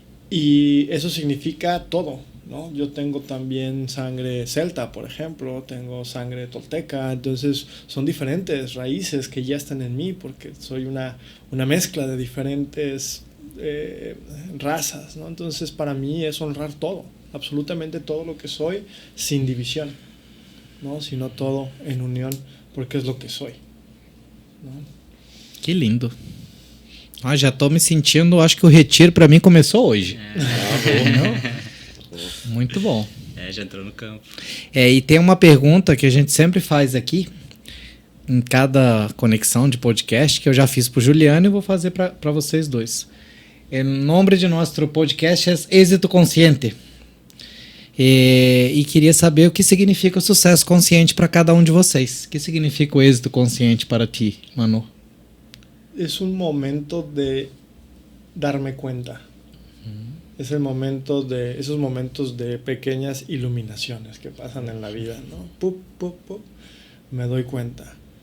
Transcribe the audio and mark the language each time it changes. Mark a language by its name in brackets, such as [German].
[Spanish] Y eso significa todo, ¿no? Yo tengo también sangre celta, por ejemplo, tengo sangre tolteca, entonces son diferentes raíces que ya están en mí porque soy una mezcla de diferentes razas, ¿no? Entonces para mí es honrar todo, absolutamente todo lo que soy, sin división, ¿no? Sino todo en unión, porque es lo que soy, ¿no? [Portuguese] Que lindo. Já estou me sentindo, acho que o retiro para mim começou hoje. Muito bom. Já entrou no campo. E tem uma pergunta que a gente sempre faz aqui, em cada conexão de podcast, que eu já fiz para o Juliano e vou fazer para vocês dois. O nome de nosso podcast é Êxito Consciente. E queria saber o que significa o sucesso consciente para cada um de vocês. O que significa o êxito consciente para ti, Manu? [Spanish] Es un momento de darme cuenta. Es el momento de esos momentos de pequeñas iluminaciones que pasan en la vida, ¿no? Pup, pup, pup. Me doy cuenta.